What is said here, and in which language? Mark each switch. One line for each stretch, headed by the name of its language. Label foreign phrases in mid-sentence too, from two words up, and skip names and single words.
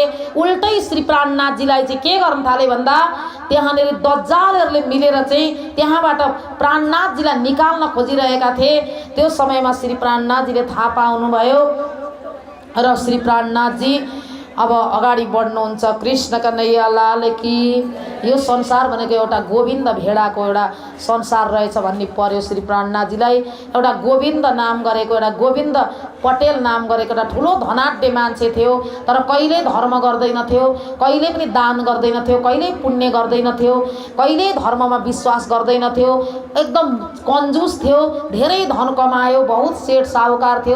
Nepali: उल्टै श्री प्राणनाथजीलाई चाहिँ के गर्न थाले भन्दा त्यहाँनिर दज्जालहरूले मिलेर चाहिँ त्यहाँबाट प्राणनाथजीलाई निकाल्न खोजिरहेका थिए। त्यो समयमा श्री प्राणनाथजीले थाहा पाउनुभयो र श्री प्राणनाथजी अब अगाडि बढ्नुहुन्छ।
Hindi: कृष्ण कन्हैया लाल की।
Nepali: यो संसार भनेको एउटा गोविन्द भेडाको एउटा संसार रहेछ भन्ने पर्यो श्री प्राणनाथजीलाई। एउटा गोविन्द नाम गरेको, एउटा गोविन्द पटेल नाम गरेको एउटा ठुलो धनाढ्य मान्छे थियो, तर कहिल्यै धर्म गर्दैनथ्यो, कहिल्यै पनि दान गर्दैनथ्यो, कहिल्यै पुण्य गर्दैनथ्यो, कहिल्यै धर्ममा विश्वास गर्दैनथ्यो, एकदम कन्जुस थियो, धेरै धन कमायो, बहुत सेठ साहुकार थियो।